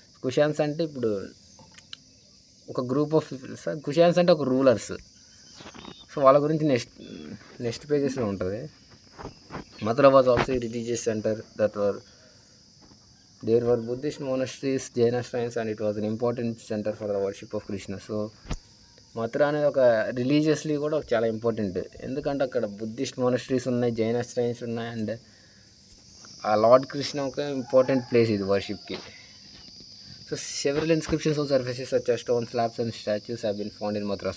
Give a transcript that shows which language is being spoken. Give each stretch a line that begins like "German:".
Telugu: కుషాన్స్ అంటే ఇప్పుడు ఒక గ్రూప్ ఆఫ్ పీపుల్స్, కుషాన్స్ అంటే ఒక రూలర్స్. సో వాళ్ళ గురించి నెక్స్ట్ పేజెస్లో ఉంటుంది.
English: Mathura was also religious centre there were Buddhist monasteries, Jaina shrines, and it was an important center for the worship of Krishna.
Telugu: So Mathura అనేది ఒక రిలీజియస్లీ కూడా చాలా ఇంపార్టెంట్, ఎందుకంటే అక్కడ బుద్ధిస్ట్ మోనస్ట్రీస్ ఉన్నాయి, జైన శ్రైన్స్ ఉన్నాయి, అండ్ ఆ లార్డ్ కృష్ణ ఒక ఇంపార్టెంట్ ప్లేస్ ఇది వర్షిప్కి.
English: So several inscriptions on surfaces such as stone slabs and statues have been found in Mathura.